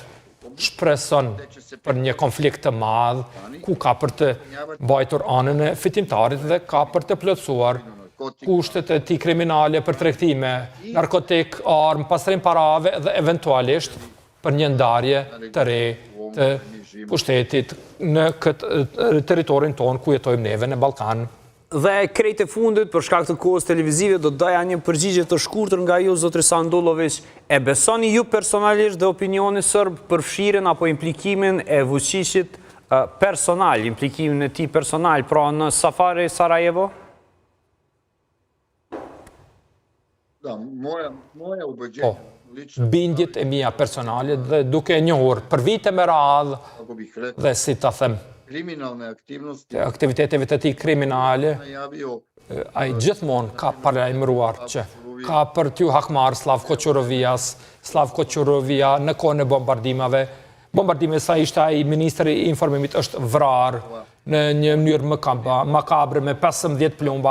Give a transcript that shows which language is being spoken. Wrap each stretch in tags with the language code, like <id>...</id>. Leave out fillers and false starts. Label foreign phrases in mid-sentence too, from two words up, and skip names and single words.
<sq>Shpreson për një konflikt të madh ku ka për të mbajtur anën e fitimtarit dhe ka për të plotësuar kushtet e tij kriminale për tregtime, narkotik, armë, pastrim parave dhe eventualisht për një ndarje të re të pushtetit në këtë territorin ton ku jetojmë neve në Ballkan. Dhe krejt e fundit, për shkak të kohës televizive, do doja një përgjigje të shkurtër nga ju, zotri Sandulović. E besoni ju personalisht dhe opinioni sërb përfshirjen apo implikimin e Vučićit personal, implikimin e tij personal, pra në Safari Sarajevo?</sq> <sr>Da, moja ubeđenja.</sr> <sq>Bindjet e mia personale dhe duke e njohur për vite me radhë dhe si ta them,</sq> <sr>kriminalne aktivnosti</sr> <sq>aktiviteteve të tij kriminale, ai gjithmonë ka paralajmëruar që ka për t'ju hakmarr Slavko Çorovia në kohën e bombardimeve sa ishte ai ministri i informimit është vrarë në një mënyrë makabre me 15 plumba.</sq>